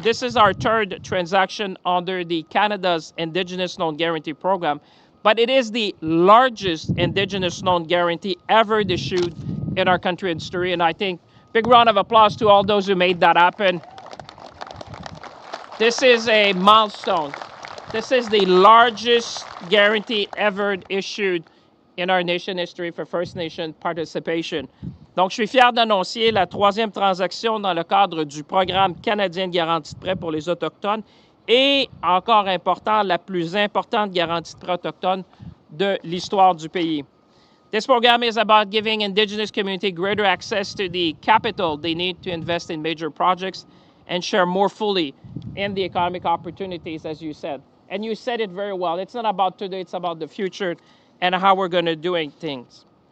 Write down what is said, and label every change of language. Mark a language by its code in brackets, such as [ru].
[en] This is our third transaction under the Canada's Indigenous Loan Guarantee Program, but it is the largest Indigenous loan guarantee ever issued in our country history. And I think big round of applause to all those who made that happen. This is a milestone. This is the largest guarantee ever issued in our nation history for First Nation participation. [fr] Donc, je suis fier d'annoncer la troisième transaction dans le cadre du programme canadien de garantie de prêt pour les Autochtones et, encore important, la plus importante garantie de prêt autochtone de l'histoire du pays. [en] This program is about giving Indigenous community greater access to the capital they need to invest in major projects and share more fully in the economic opportunities, as you said. And you said it very well. It's not about today, it's about the future and how we're going to do things.